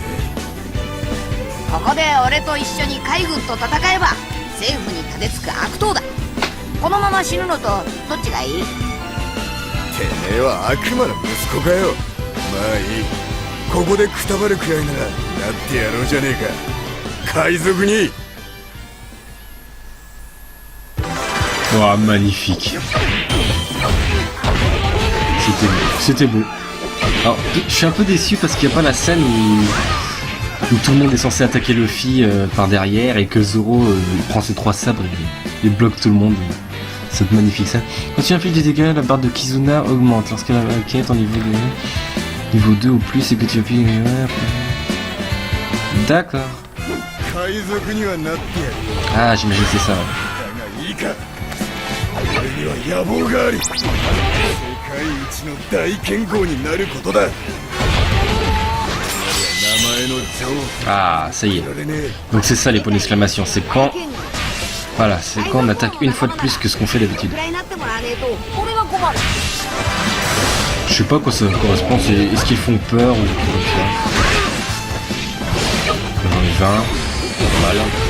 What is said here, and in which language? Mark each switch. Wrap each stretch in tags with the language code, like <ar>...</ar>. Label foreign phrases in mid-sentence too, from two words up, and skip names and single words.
<ja>ここで俺と一緒に海軍と戦えば政府に盾つく悪党だ。このまま死ぬのとどっちがいい？てめえは悪魔の息子かよ。まあいい、ここでくたばるくらいならなってやろうじゃねえか、海賊に。</ja> <fr>Oh, magnifique. C'était beau. Alors, je suis un peu déçu parce qu'il n'y a pas la scène où tout le monde est censé attaquer Luffy par derrière et que Zoro prend ses 3 sabres et bloque tout le monde. Cette magnifique scène. Quand tu appliques des dégâts, la barre de Kizuna augmente. Lorsque la quête en niveau 2 ou plus et que tu appuies... D'accord. Ah, j'imagine que c'est ça. Ouais.</fr> <ja>俺には野望があり、世界一の大剣豪になることだ。名前の女王。</ja> <fr>Ah, ça y est. Donc c'est ça les points d'exclamation. C'est quand... Voilà, c'est quand on attaque une fois de plus que ce qu'on fait d'habitude. Je sais pas à quoi ça correspond. Est-ce qu'ils font peur ou comme ça? J'en ai 20. Normal.</fr>